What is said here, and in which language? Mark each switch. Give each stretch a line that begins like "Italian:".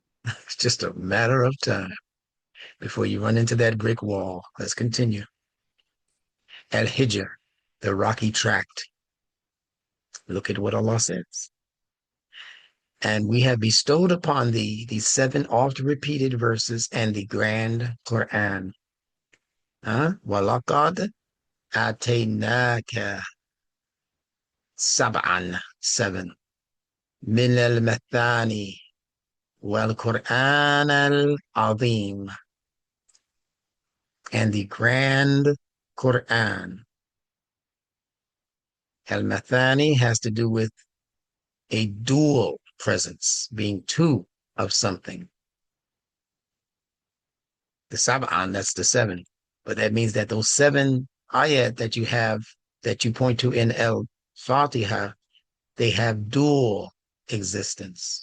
English: It's just a matter of time before you run into that brick wall. Let's continue. Al-Hijr, the rocky tract. Look at what Allah says. And we have bestowed upon thee these 7 oft-repeated verses and the grand Quran.
Arabic: وَلَقَدْ آتَيْنَاكَ سَبْعًا 7 مِنَ الْمَثَانِي وَالْقُرْآنَ الْعَظِيمِ,
English: and the grand Quran. Al-Mathani has to do with a dual presence, being 2 of something. The Sab'an, that's the 7. But that means that those 7 ayat that you have, that you point to in Al-Fatiha, they have dual existence.